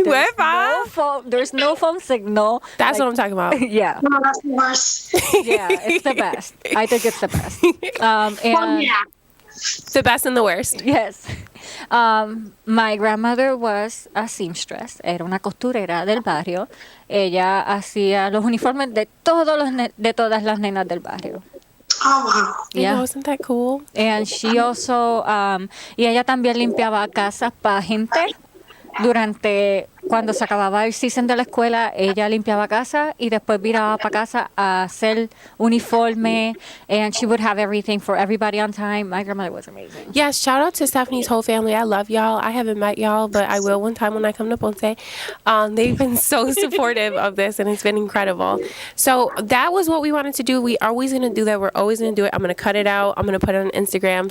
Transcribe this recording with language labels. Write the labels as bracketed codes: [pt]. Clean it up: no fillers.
[en] There's no phone signal. That's what I'm talking about. Yeah. No, that's the worst. Yeah, it's the best. I think it's the best. And Yeah. The best and the worst. yes. My grandmother was a seamstress. [es] Era una costurera del barrio. Ella hacía los uniformes de de todas las nenas del barrio. [en] Oh, wow. Yeah. Isn't that cool? And she also, [es] y ella también limpiaba casas para gente. Durante, cuando se acababa el season de la escuela, ella limpiaba casa y después viraba para casa a hacer uniforme. [en] And she would have everything for everybody on time. My grandmother was amazing. Yeah, shout out to Stephanie's whole family. I love y'all. I haven't met y'all, but I will one time when I come to Ponce. They've been so supportive of this, and it's been incredible. So that was what we wanted to do. We are always going to do that. We're always going to do it. I'm going to cut it out. I'm going to put it on Instagram.